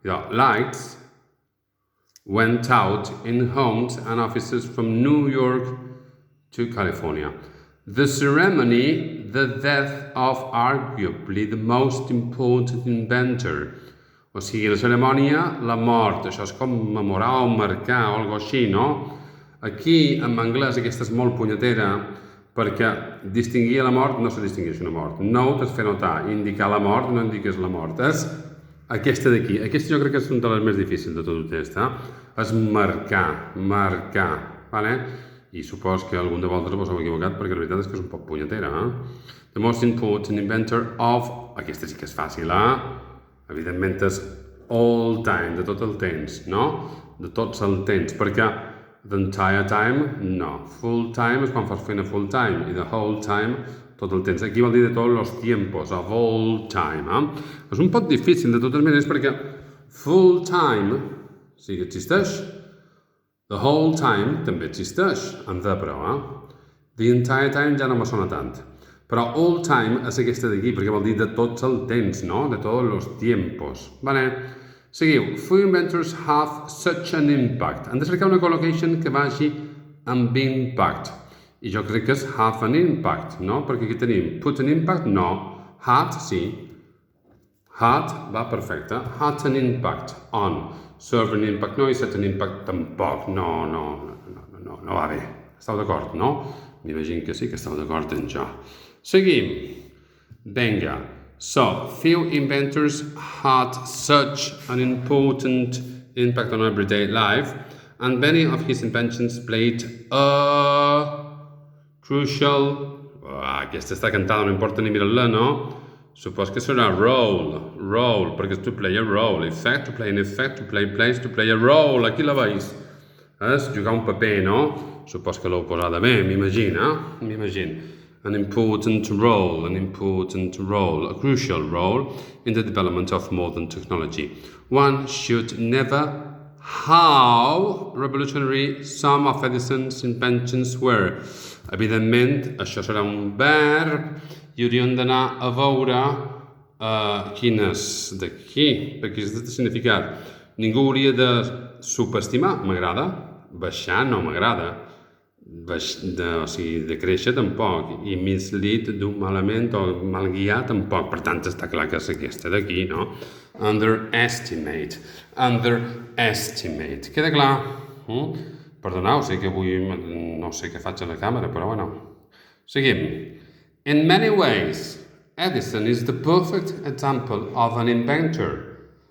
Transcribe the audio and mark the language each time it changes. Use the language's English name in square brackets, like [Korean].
[English] Lights went out in homes and offices from New York to California. The ceremony, the death of arguably the most important inventor. [Catalan] O sigui, la cerimònia, la mort. Això és commemorar o marcar o alguna cosa així, no? Aquí, en anglès, aquesta és molt punyetera, perquè distingir la mort no se distingeix una mort. Note és fer notar. Indicar la mort no indiques la mort. És aquesta d'aquí. Aquesta jo crec que és una de les més difícils de tot el test. És marcar. Vale? I supos que algun de vosaltres vos heu equivocat perquè la veritat és que és un poc punyetera. [English] The most important inventor of... [Catalan] Aquesta sí que és fàcil, Evidentment és [English] all time, [Catalan] de tot el temps, no? De tots el temps, perquè [English] the entire time, [Catalan] no. [English] Full time [Catalan] és quan fas feina full time, i [English] the whole time [Catalan] tot el temps. Aquí vol dir de tots els tiempos, [English] of all time. [Catalan] És un poc difícil, de totes maneres, perquè [English] full time [Catalan] sí que existeix. [English] The whole time [Catalan] també existeix, en the però, [English] The entire time [Catalan] ja no me sona tant. Però [English] all time [Catalan] és aquesta d'aquí, perquè vol dir de tots el temps, no? De tots els tiempos. Vale. Seguiu. [English] Few inventors have such an impact. [Catalan] Han de cercar una collocation que vagi amb impact. I jo crec que és [English] have an impact, [Catalan] no? Perquè aquí tenim [English] put an impact, [Catalan] no. Had, sí. [English] Had, [Catalan] va perfecte. [English] Had an impact on. Serve an impact, no. I set an impact, tampoc. [Catalan] No va bé. Esteu d'acord, no? M'imagino que sí que esteu d'acord en això. Seguim. Vinga. [English] So, few inventors had such an important impact on everyday life, and many of his inventions played a crucial... [Catalan] aquesta està cantada, no importa ni mirar-la, no? Supos que serà role, perquè és [English] to play a role, [Catalan] effect, [English] to play an effect, to play place, [Catalan] to play a role, aquí la veus. És jugar un paper, no? Supos que l'heu posada bé, m'imagino. [English] An important role, a crucial role in the development of modern technology. One should never how revolutionary some of Edison's inventions were. [Catalan] Evidentment, això serà un verb i hauríem d'anar a veure quines d'aquí, perquè és de significat. Ningú hauria de subestimar, m'agrada. Baixar no m'agrada. O sigui, de créixer tampoc. I mislead d'un malament o mal guiar tampoc. Per tant, està clar que és aquesta d'aquí, no? Underestimate. Queda clar? Perdoneu, sé que avui no sé què faig a la càmera, però bueno. Seguim. [English] In many ways, Edison is the perfect example of an inventor.